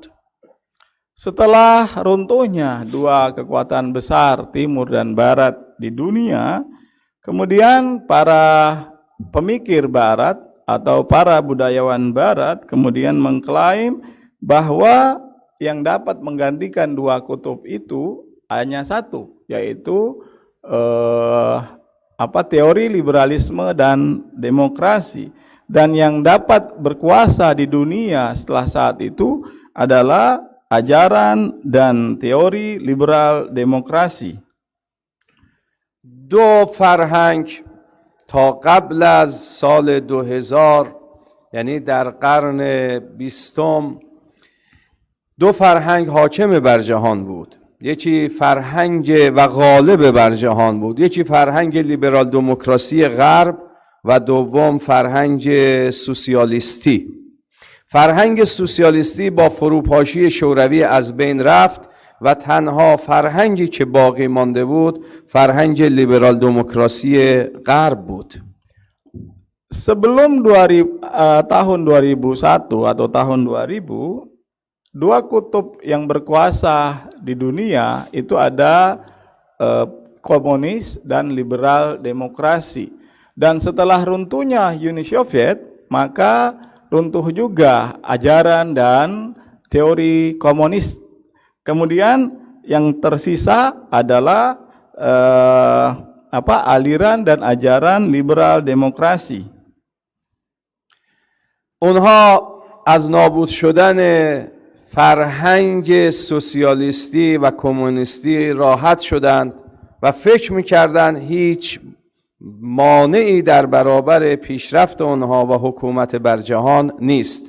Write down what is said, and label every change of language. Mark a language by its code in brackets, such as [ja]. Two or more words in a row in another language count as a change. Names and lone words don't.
[id] Setelah runtuhnya dua kekuatan besar timur dan barat di dunia, kemudian para pemikir barat atau para budayawan barat kemudian mengklaim bahwa yang dapat menggantikan dua kutub itu hanya satu, yaitu teori liberalisme dan demokrasi, dan yang dapat berkuasa di dunia setelah saat itu adalah ajaran dan teori liberal demokrasi. [fa] دو فرهنگ تا قبل از سال 2000 یعنی در قرن 20 دو فرهنگ حاکم بر جهان بود. یکی فرهنگ و غالب بر جهان بود، یکی فرهنگ لیبرال دموکراسی غرب و دوم فرهنگ سوسیالیستی. فرهنگ سوسیالیستی با فروپاشی شوروی از بین رفت و تنها فرهنگی که باقی مانده بود فرهنگ لیبرال دموکراسی غرب بود. [id] Sebelum tahun 2001 atau tahun 2000, dua kutub yang berkuasa di dunia itu ada komunis dan liberal demokrasi. Dan setelah runtuhnya Uni Soviet, maka runtuh juga ajaran dan teori komunis. Kemudian yang tersisa adalah aliran dan ajaran liberal demokrasi. [fa] اونها از نابود شدن فرهنگ سوسیالیستی و کمونیستی راحت شدند و فکر می‌کردند هیچ مانعی در برابر پیشرفت آنها و حکومت بر جهان نیست.